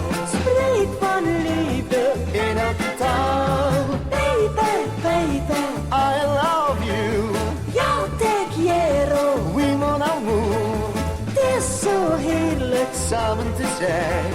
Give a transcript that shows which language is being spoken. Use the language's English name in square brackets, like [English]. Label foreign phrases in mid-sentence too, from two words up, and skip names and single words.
[Dutch] Spreek van liefde in elke taal. [English] Baby, baby, I love you. [Spanish] Yo te quiero, [French] oui mon amour. [Dutch] Het is zo heerlijk samen te zijn.